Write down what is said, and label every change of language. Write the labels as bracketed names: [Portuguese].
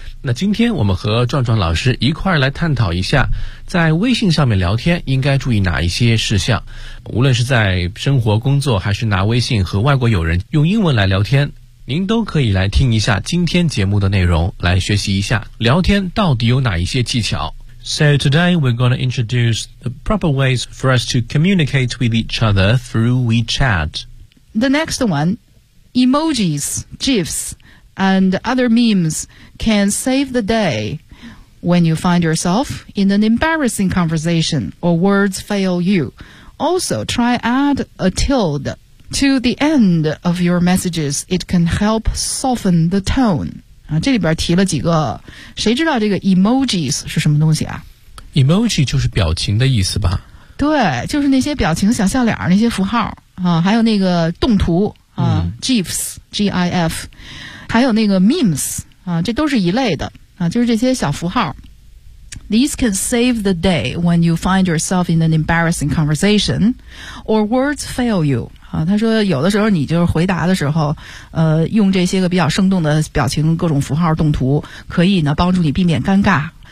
[Chinese] 那今天我们和壮壮老师一块儿来探讨一下，在微信上面聊天应该注意哪一些事项。无论是在生活工作，还是拿微信和外国友人用英文来聊天，您都可以来听一下今天节目的内容，来学习一下聊天到底有哪一些技巧。 [English] So today we're going to introduce the proper ways for us to communicate with each other through WeChat. The next one, emojis, GIFs, and other memes can save the day when you find yourself in an embarrassing conversation or words fail you. Also, try add a tilde. To the end of your messages, it can help soften the tone. [Chinese] 啊，这里边提了几个，谁知道这个 emojis 是什么东西啊？ Emoji 就是表情的意思吧？对，就是那些表情小笑脸，那些符号啊，还有那个动图啊、GIFs, G-I-F, 还有那个 memes, 啊，这都是一类的啊，就是这些小符号。 [English] These can save the day when you find yourself in an embarrassing conversation or words fail you. [Chinese] 啊，他说有的时候你就是回答的时候，用这些个比较生动的表情、各种符号、动图，可以呢帮助你避免尴尬。